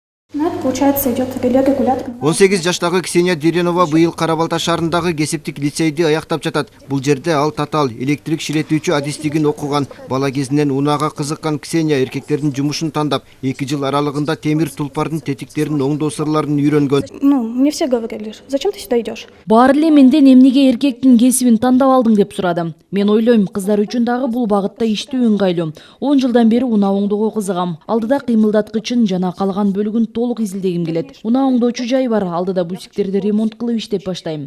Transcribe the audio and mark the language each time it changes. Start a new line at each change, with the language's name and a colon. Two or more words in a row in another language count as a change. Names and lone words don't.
Russian: Получается, идет регулятор.
Kyrgyz: 18 жаштагы Ксения Деренова быйыл Карабалта шаарындагы кесиптик лицейди аяктап жатат. Бул жерде ал татаал электрик ширетүүчү адистигин окуган. Бала кезинен унаага кызыккан Ксения эркектердин жумушун тандап, 2 жыл аралыгында темир тулпардын тетиктерин оңдоо сырларын үйрөнгөн.
Russian: Ну, мне все говорили, зачем ты сюда идешь?
Kyrgyz: Баары эле менден эмнеге эркектин кесибин тандап алдың деп сурадым. Мен ойлойм, кыздар үчүн дагы бул багытта иштөө ыңгайлуу. 10 жылдан бери унаа оңдоого кызыгам. Алдыда кыймылдаткычын жана калган бөлүгүн толук изилдегим келет. Унаа оңдоочу жай бар, алдыда бутиктерди ремонт кылып иштеп баштайм.